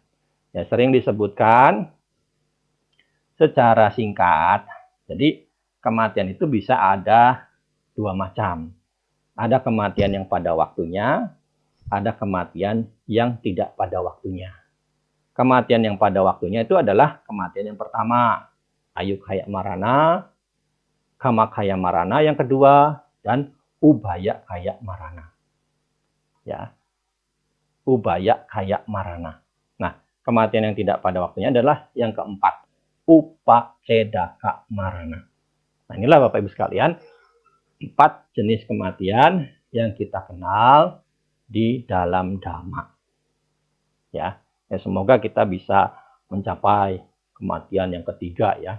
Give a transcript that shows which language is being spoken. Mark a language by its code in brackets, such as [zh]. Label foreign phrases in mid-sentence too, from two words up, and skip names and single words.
[id] Ya, sering disebutkan secara singkat. Jadi kematian itu bisa ada 2 macam. Ada kematian yang pada waktunya, ada kematian yang tidak pada waktunya. Kematian yang pada waktunya itu adalah kematian yang pertama, [pi] ayukaya marana, kamakaya marana [id] yang kedua, dan [pi] ubaya kaya marana. Ya, ubaya kaya marana. [id] Nah, kematian yang tidak pada waktunya adalah yang keempat, [pi] upacedaka marana. [id] Nah, inilah Bapak Ibu sekalian, 4 jenis kematian yang kita kenal di dalam Dhamma. Ya, semoga kita bisa mencapai kematian yang ketiga ya.